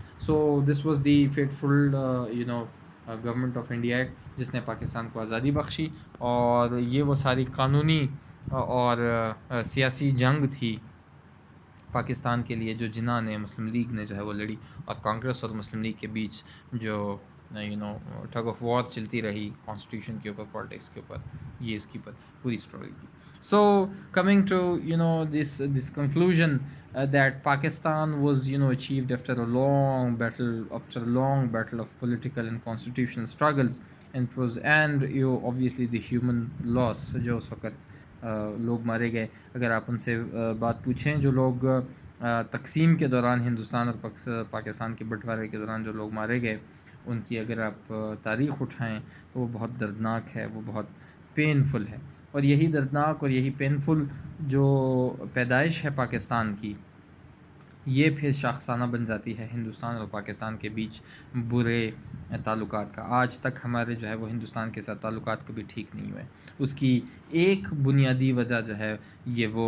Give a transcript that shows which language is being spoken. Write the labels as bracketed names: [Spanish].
[English] so this was the faithful government of India act [Urdu] جس نے پاکستان کو آزادی بخشی, اور یہ وہ ساری قانونی اور سیاسی جنگ تھی پاکستان کے لیے جو جنہاں نے مسلم لیگ نے جو ہے وہ لڑی, اور کانگریس اور مسلم لیگ کے بیچ جو ٹگ آف وار چلتی رہی کانسٹیٹیوشن کے اوپر, پالیٹکس کے اوپر, یہ اس کی پوری اسٹوری تھی. [English] so coming to this conclusion that Pakistan was achieved after a long battle of political and constitutional struggles, and obviously the human loss [Urdu] جو اس وقت لوگ مارے گئے. اگر آپ ان سے بات پوچھیں جو لوگ تقسیم کے دوران ہندوستان اور پاکستان کے بٹوارے کے دوران جو لوگ مارے گئے, ان کی اگر آپ تاریخ اٹھائیں تو وہ بہت دردناک ہے, وہ بہت پینفل ہے. اور یہی دردناک اور یہی پینفل جو پیدائش ہے پاکستان کی، یہ پھر شاخسانہ بن جاتی ہے ہندوستان اور پاکستان کے بیچ برے تعلقات کا۔ آج تک ہمارے جو ہے وہ ہندوستان کے ساتھ تعلقات کبھی ٹھیک نہیں ہوئے۔ اس کی ایک بنیادی وجہ جو ہے یہ